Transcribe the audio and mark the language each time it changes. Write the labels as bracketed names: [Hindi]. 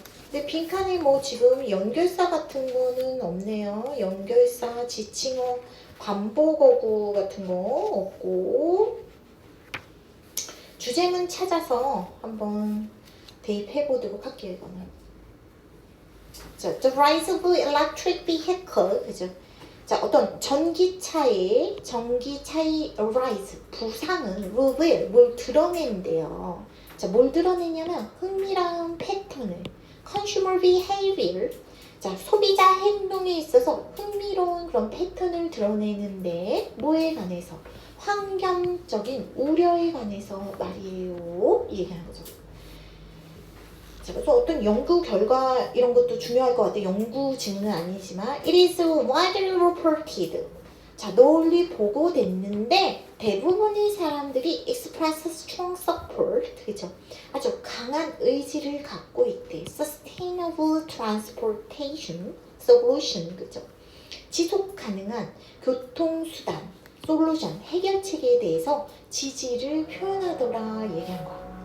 [Korean] 근데 빈칸에 뭐 지금 연결사 같은 거는 없네요. 연결사, 지칭어, 반복어구 같은 거 없고 주제문 찾아서 한번 대입해 보도록 할게요. 이거는. [English] 자, the rise of electric vehicle, 그죠? [Korean] 자, 어떤 전기차의 rise, 부상은 뭘 드러낸대요. 자, 뭘 드러내냐면 흥미로운 패턴을 [English] consumer behavior, [Korean] 자, 소비자 행동에 있어서 흥미로운 그런 패턴을 드러내는데 뭐에 관해서? 환경적인 우려에 관해서 말이에요. 이 얘기하는 거죠. 자, 그래서 어떤 연구 결과 이런 것도 중요할 것 같아요. 연구 질문은 아니지만 [English] it is widely reported. [Korean] 자, 널리 보고됐는데 대부분의 사람들이 [English] express strong support, [Korean] 그죠? 아주 강한 의지를 갖고 있대. [English] Sustainable transportation solution, 그죠? [Korean] 지속 가능한 교통수단, 솔루션, 해결책에 대해서 지지를 표현하더라 얘기한 거야.